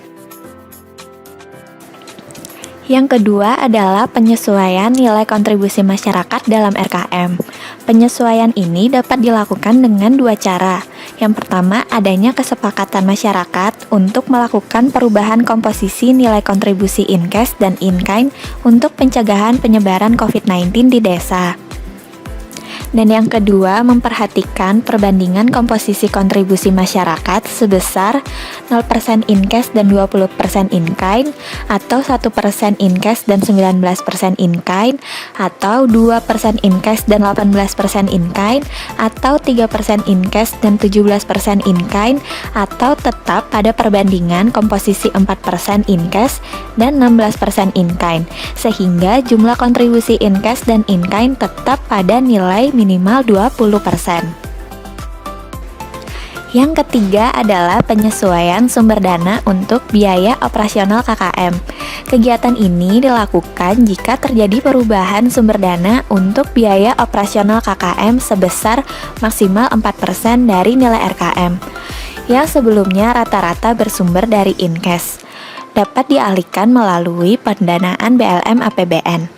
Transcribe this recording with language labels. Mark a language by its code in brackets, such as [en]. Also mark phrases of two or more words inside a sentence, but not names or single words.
[id] Yang kedua adalah penyesuaian nilai kontribusi masyarakat dalam RKM. Penyesuaian ini dapat dilakukan dengan dua cara. Yang pertama, adanya kesepakatan masyarakat untuk melakukan perubahan komposisi nilai kontribusi in-cash dan in-kind untuk pencegahan penyebaran COVID-19 di desa. Dan yang kedua, memperhatikan perbandingan komposisi kontribusi masyarakat sebesar 0% in-cash dan 20% in-kind, atau 1% in-cash dan 19% in-kind, atau 2% in-cash dan 18% in-kind, atau 3% in-cash dan 17% in-kind, atau tetap pada perbandingan komposisi 4% in-cash dan 16% in-kind, sehingga jumlah kontribusi in-cash dan in-kind tetap pada nilai minimal 20%. Yang ketiga adalah penyesuaian sumber dana untuk biaya operasional KKM. Kegiatan ini dilakukan jika terjadi perubahan sumber dana untuk biaya operasional KKM sebesar maksimal 4% dari nilai RKM, yang sebelumnya rata-rata bersumber dari in-cash, dapat dialihkan melalui pendanaan BLM APBN.